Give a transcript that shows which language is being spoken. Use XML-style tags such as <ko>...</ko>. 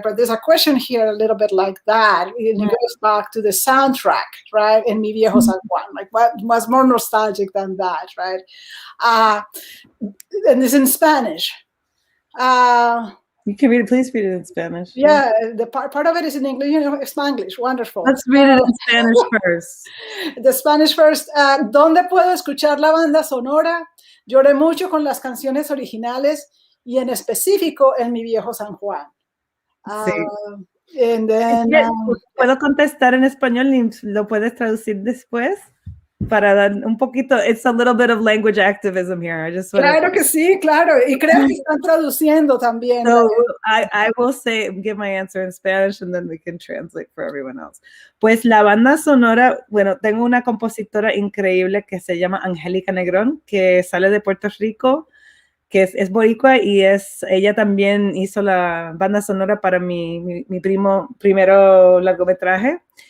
<en>But there's a question here a little bit like that. It goes back to the soundtrack, right? In Mi Viejo San Juan. Like, what was more nostalgic than that, right? And it's in Spanish. You can read it. Please read it in Spanish. Yeah, the part of it is in English, Spanglish. Wonderful. Let's read it in Spanish first. The Spanish first.</en> <es>¿Dónde puedo escuchar la banda sonora? Lloré mucho con las canciones originales y en específico en Mi Viejo San Juan. Sí.</es> <en>And then,</en> <es>¿Puedo contestar en español y lo puedes traducir después? Para dar un poquito,</es> <en>it's a little bit of language activism here. I just</en> <es>claro que sí, claro. Y creo que están traduciendo también.</es> <en>So I will give my answer in Spanish and then we can translate for everyone else.</en> <es>Pues la banda sonora, bueno, tengo una compositora increíble que se llama Angélica Negrón, que sale de Puerto Rico, que es boricua y ella también hizo la banda sonora para mi primero largometraje.</es>